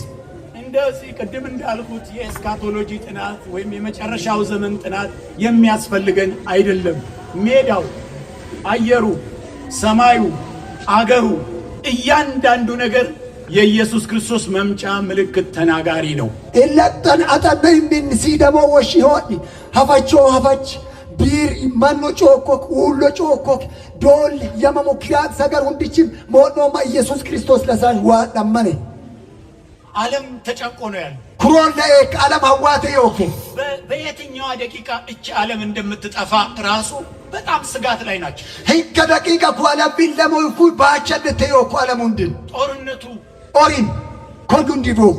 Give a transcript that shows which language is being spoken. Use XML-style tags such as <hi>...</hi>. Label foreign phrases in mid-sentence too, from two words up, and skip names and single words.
<am>እንደዚህ ቅድም እንዳልኩት የኤስካቶሎጂ ጥናት ወይም የመጨረሻው ዘመን ጥናት የሚያስፈልገን አይደለም። ሜዳው፣ አየሩ፣ ሰማዩ፣ አገሩ እያንዳንዱ ነገር የኢየሱስ ክርስቶስ መምጫ ምልክት ተናጋሪ ነው።</am> <hdy>ኢለጠን አጠበይ ምን ሲደሞ ወሽ ይሆን ሀፋች ቢር ማኖ ጮኮክ ሁሉ ጮኮክ ዶል የመሙክያት ሰገር ሁንድችም ሞኖማ ኢየሱስ ክርስቶስ ለሳን ዋዳመነ</hdy> <am>ዓለም ተጨንቆ ነው ያለው።</am> <hdy>ኩሮን ለኤክ ዓለም ሀዋተ ይወኬ</hdy> <am>በየትኛዋ ደቂቃ እቺ ዓለም እንደምትጠፋ ራሱ በጣም ስጋት ላይ ናቸው።</am> <hdy>ህከ ደቂቃ ኳላ ቢለሞ ይኩ ባቸደተ ይወኩ ዓለም ሁንድን</hdy> <am>ጦርነቱ</am> <hdy>ኦሪን ኮንዱን ዲቦኮ</hdy>